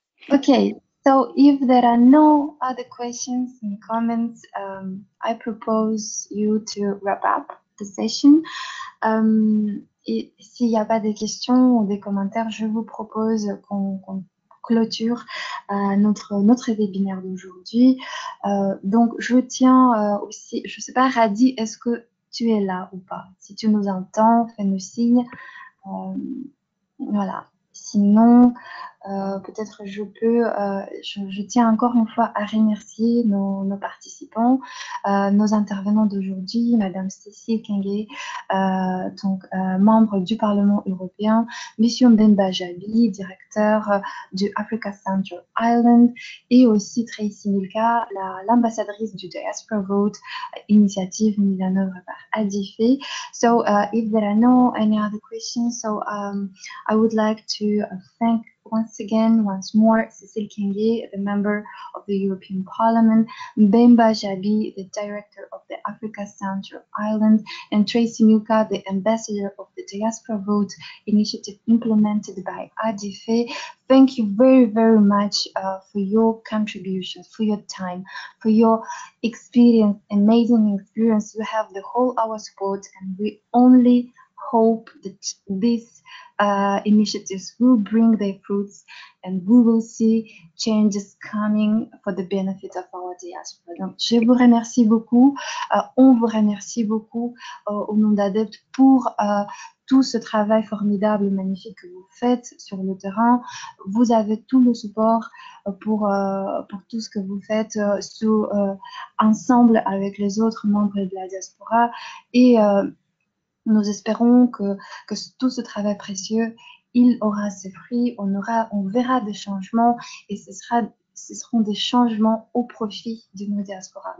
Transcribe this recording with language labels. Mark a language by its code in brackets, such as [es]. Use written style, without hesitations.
[en] Okay, so if there are no other questions and comments, I propose you to wrap up the session. [fr] Et s'il n'y a pas de questions ou des commentaires, je vous propose qu'on clôture notre webinaire d'aujourd'hui. Donc, je tiens aussi, je ne sais pas, Radi, est-ce que tu es là ou pas? Si tu nous entends, fais-nous signe. Voilà. Sinon, peut-être je peux, je tiens encore une fois à remercier nos participants, nos intervenants d'aujourd'hui, Madame Cécile Kenge, donc membre du Parlement européen, Monsieur Mbemba Jabi, directeur du Africa Central Island, et aussi Tracy Milka, l'ambassadrice du Diaspora Vote, initiative mise en œuvre par ADIFE. [en] So, if there are no any other questions, so I would like to thank once more, Cécile Kenge, the member of the European Parliament, Mbemba Jabi, the director of the Africa Central Island, and Tracy Milka, the ambassador of the Diaspora Vote initiative implemented by ADIFE. Thank you very, very much for your contributions, for your time, for your experience, amazing experience. You have the whole our support, and we only hope that these initiatives will bring their fruits and we will see changes coming for the benefit of our diaspora. [fr] Donc, je vous remercie beaucoup. On vous remercie beaucoup au nom d'ADEPT pour tout ce travail formidable et magnifique que vous faites sur le terrain. Vous avez tout le support pour tout ce que vous faites ensemble avec les autres membres de la diaspora et nous espérons que tout ce travail précieux, il aura ses fruits, on verra des changements et ce seront des changements au profit de nos diasporas.